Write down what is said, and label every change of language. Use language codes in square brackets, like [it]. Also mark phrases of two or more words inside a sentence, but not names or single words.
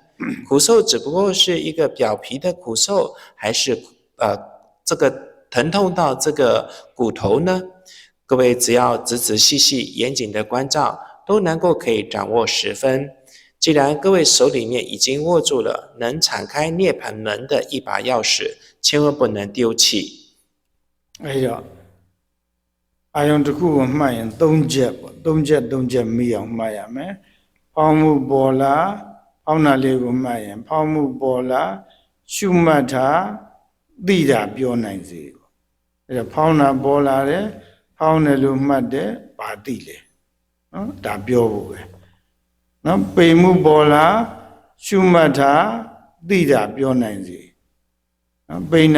[zh] 苦受只不过是一个表皮的苦受，还是这个疼痛到这个骨头呢？各位只要仔仔细细严谨的关照，都能够可以掌握10分。既然各位手里面已经握住了能敞开涅槃门的一把钥匙，千万不能丢弃。哎呀， [my] အာယုံတစ်ခုကိုမှတ်ရင်3ချက်ပေါ့3ချက်မိအောင်မှတ်ရမယ်ဖောင်းမှုပေါ်လာဖောင်းတာလေးကိုမှတ်ရင်ဖောင်းမှုပေါ်လာရှုမှတ်တာသိတာပြောနိုင်စေပေါ့အဲ့ဒါဖောင်း တာပေါ်လာတယ်ဖောင်းတယ်လို့မှတ်တယ်ဘာသိလဲနော်ဒါပြောဖို့ပဲနော်ပိန်မှုပေါ်လာရှုမှတ်တာသိတာပြောနိုင်စေနော်ပိန်တာ